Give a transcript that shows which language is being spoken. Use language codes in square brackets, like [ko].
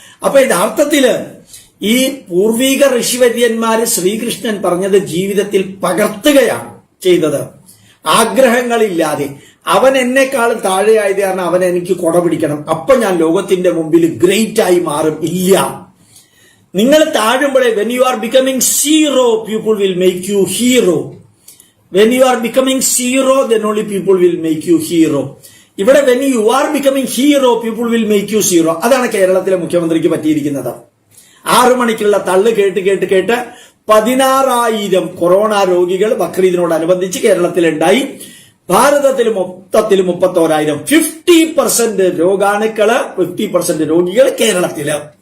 [ml] അപ്പൊ യഥാർത്ഥത്തില് ഈ പൂർവിക ഋഷിവര്യന്മാര് ശ്രീകൃഷ്ണൻ പറഞ്ഞത് ജീവിതത്തിൽ പകർത്തുകയാണ് ചെയ്തത്, ആഗ്രഹങ്ങളില്ലാതെ. അവൻ എന്നെക്കാളും താഴെയായത് കാരണം അവൻ എനിക്ക് കൊട പിടിക്കണം, അപ്പൊ ഞാൻ ലോകത്തിന്റെ മുമ്പിൽ ഗ്രേറ്റ് ആയി മാറും. ഇല്ല, നിങ്ങൾ താഴുമ്പോഴേ [en] When you are becoming zero people will make you hero. When you are becoming zero, then only people will make you hero. ഇവിടെ when you are becoming hero, people will make you zero. [ml] അതാണ് കേരളത്തിലെ മുഖ്യമന്ത്രിക്ക് പറ്റിയിരിക്കുന്നത്. 6 മണിക്കുള്ള തള്ളു കേട്ട് 16,000 corona രോഗികൾ ബക്രീദിനോടനുബന്ധിച്ച് കേരളത്തിലുണ്ടായി. ഭാരതത്തിൽ മൊത്തത്തിൽ 31,000, 50% രോഗാണുക്കള്, 50% രോഗികൾ കേരളത്തില്.